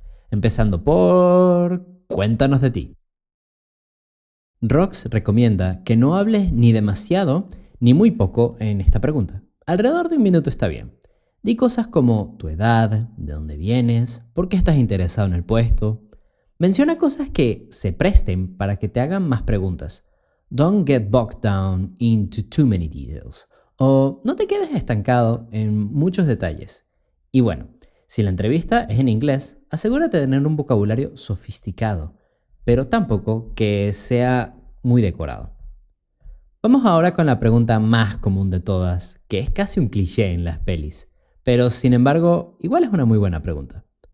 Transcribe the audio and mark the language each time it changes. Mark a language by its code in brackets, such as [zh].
[es] Empezando por... Cuéntanos de ti. Rox recomienda que no hables ni demasiado ni muy poco en esta pregunta. Alrededor de 1 minuto está bien. Di cosas como tu edad, de dónde vienes, por qué estás interesado en el puesto. Menciona cosas que se presten para que te hagan más preguntas. [en] Don't get bogged down into too many details. [es] O no te quedes estancado en muchos detalles. Y bueno, si la entrevista es en inglés, asegúrate de tener un vocabulario sofisticado, pero tampoco que sea muy decorado. Vamos ahora con la pregunta más común de todas, que es casi un cliché en las pelis, pero sin embargo, igual es una muy buena pregunta.